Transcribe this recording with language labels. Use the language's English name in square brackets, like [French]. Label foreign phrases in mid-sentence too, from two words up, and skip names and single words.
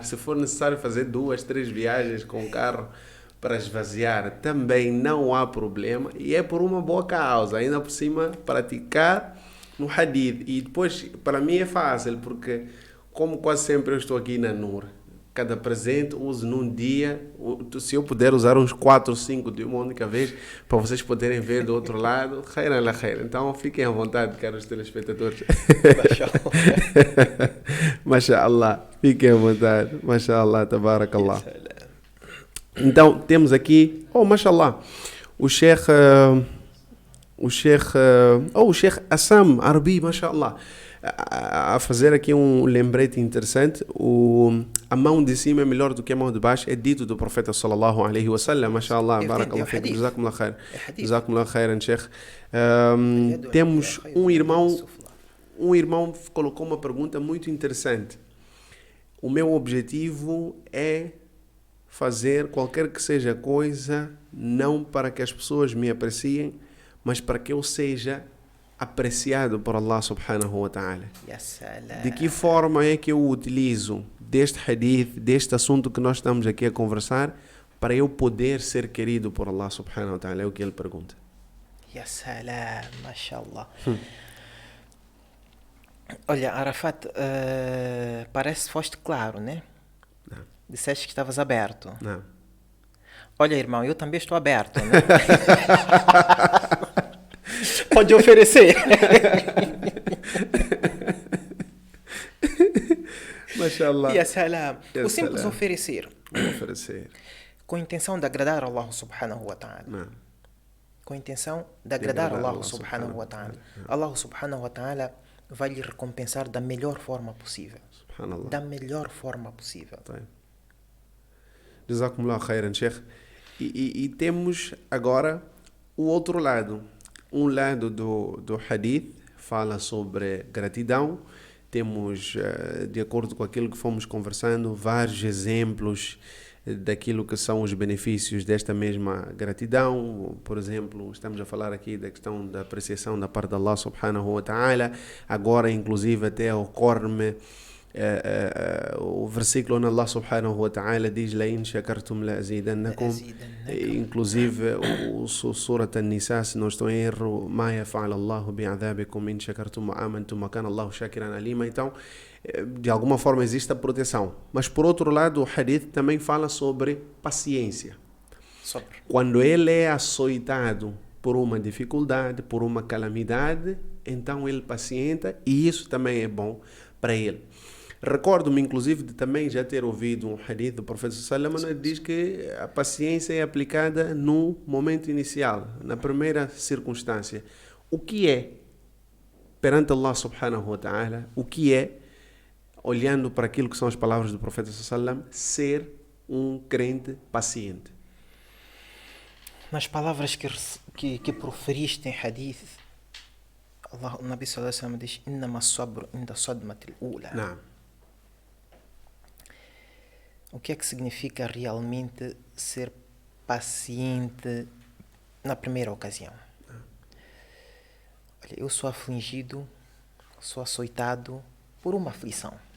[Portuguese] Se for necessário fazer 2, 3 viagens com o carro para esvaziar, também não há problema, e é por uma boa causa, ainda por cima, praticar no hadith. E depois, para mim é fácil, porque como quase sempre eu estou aqui na Nur, cada presente uso num dia, se eu puder usar uns 4 ou 5 de uma única vez, para vocês poderem ver do outro lado, [Arabic] خيرا لا خير. [Portuguese] Então fiquem à vontade, caros telespectadores. Mashallah, fiquem à vontade. [Arabic] ما شاء الله، تبارك الله. [Portuguese] Então temos aqui, mashallah, o Sheikh Assam Arbi, mashallah, a fazer aqui um lembrete interessante. A mão de cima é melhor do que a mão de baixo, é dito do profeta [Arabic] صلى الله عليه وسلم، ما شاء الله، بارك الله فيكم، جزاكم الله خير، جزاكم الله خيرا, [Portuguese] Sheikh. Temos um irmão colocou uma pergunta muito interessante. O meu objetivo é fazer qualquer que seja coisa, não para que as pessoas me apreciem, mas para que eu seja apreciado por Allah [Arabic] سبحانه وتعالى. [Portuguese] De que forma é que eu utilizo deste hadith, deste assunto que nós estamos aqui a conversar, para eu poder ser querido por Allah [Arabic] سبحانه وتعالى? [Portuguese] É o que ele pergunta. [Arabic] يا سلام، ما شاء الله. [Portuguese] Olha, Arafat, parece que foste claro, né? Não. Disseste que estavas aberto. Não. Olha, irmão, eu também estou aberto, né? Pode oferecer. Mashallah. [Arabic] يا سلام. [Portuguese] Ya O simples salam. oferecer, Oferecer. com a intenção de agradar Allah [Arabic] سبحانه وتعالى. [Portuguese] Não. Com a intenção de agradar agradar Allah Allah [Arabic] سبحانه و سبحانه و ta'ala. ta'ala. [Portuguese] Allah [Arabic] سبحانه وتعالى [Portuguese] vai lhe recompensar da melhor forma possível. Subhanallah. Da melhor forma possível. Tá. [Arabic] جزاكم الله خيرا, Sheikh. [Portuguese] E temos agora o outro lado. Um lado do hadith fala sobre gratidão. Temos, de acordo com aquilo que fomos conversando, vários exemplos daquilo que são os benefícios desta mesma gratidão. Por exemplo, estamos a falar aqui da questão da apreciação da parte de Allah [Arabic] سبحانه وتعالى. [Portuguese] Agora, inclusive, até ocorre-me o versículo onde Allah [Arabic] سبحانه وتعالى [Portuguese] diz [Arabic] لَإِنْ شَكَرْتُمْ لَأَزِيدَنَّكُمْ. [Portuguese] Inclusive o Surat An-Nisa, se não estou em erro, [Arabic] مَا يَفْعَلَ اللَّهُ بِعَذَابِكُمْ إِنْ شَكَرْتُمْ وَآمَنْتُمْ وَكَانَ اللَّهُ شَاكِرًا عَلِيمًا. [Portuguese] Então, de alguma forma existe a proteção. Mas por outro lado, o hadith também fala sobre paciência. Quando ele é açoitado por uma dificuldade, por uma calamidade, então ele pacienta, e isso também é bom para ele. Recordo-me, inclusive, de também já ter ouvido um hadith do Profeta [Arabic] صلى الله عليه وسلم, [Portuguese] diz que a paciência é aplicada no momento inicial, na primeira circunstância. O que é, perante Allah [Arabic] سبحانه وتعالى, [Portuguese] o que é, olhando para aquilo que são as palavras do Profeta [Arabic] صلى الله عليه وسلم, [Portuguese] ser um crente paciente? Nas palavras que proferiste em hadith, o Nabi [Arabic] صلى الله عليه وسلم [Portuguese] diz: [Arabic] "إنما الصبر عند الصدمة الأولى." [Portuguese] Não. O que é que significa realmente ser paciente na primeira ocasião? Olha, eu sou afligido, sou açoitado por uma aflição.